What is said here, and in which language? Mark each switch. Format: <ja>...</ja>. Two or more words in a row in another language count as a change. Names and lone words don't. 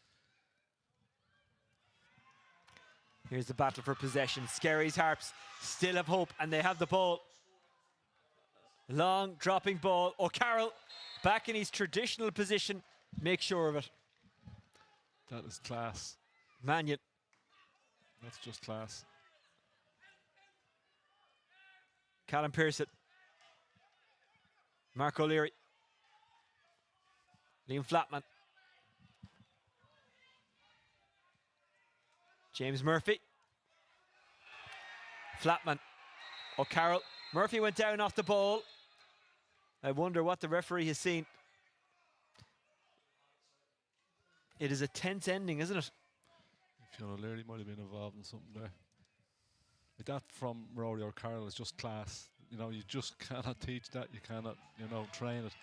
<en>Here's the battle for possession. Skerries Harps still have hope, and they have the ball. Long dropping ball. O'Carroll back in his traditional position. Make sure of it. That is class. Mannion. That's just class. Callum Pearson. Mark O'Leary. Liam Flatman. James Murphy. Flatman. O'Carroll. Murphy went down off the ball. I wonder what the referee has seen. It is a tense ending, isn't it? Fionn O'Leary might have been involved in something there. Like that from Rory O'Carroll is just class. You know, you just cannot teach that. You cannot, you know, train it.</en>